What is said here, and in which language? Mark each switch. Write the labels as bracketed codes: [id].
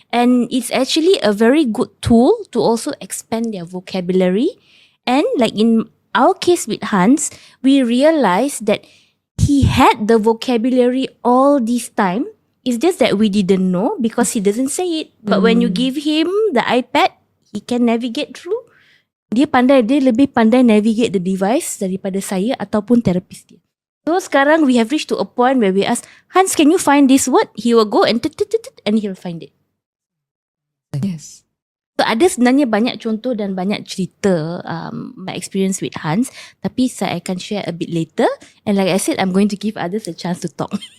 [en] And it's actually a very good tool to also expand their vocabulary. And like in our case with Hans, we realized that he had the vocabulary all this time. It's just that we didn't know because he doesn't say it. But when you give him the iPad, he can navigate through. [ms] Dia lebih pandai [en] navigate the device [ms] daripada saya ataupun terapis dia. [en] So [ms] sekarang [en] we have reached to a point where we ask, Hans, can you find this word? He will go and and he'll find it. Yes. [ms] So ada sebenarnya banyak contoh dan banyak cerita [en] my experience with Hans, [ms] tapi saya akan [en] share a bit later. And like I said, I'm going to give others a chance to talk.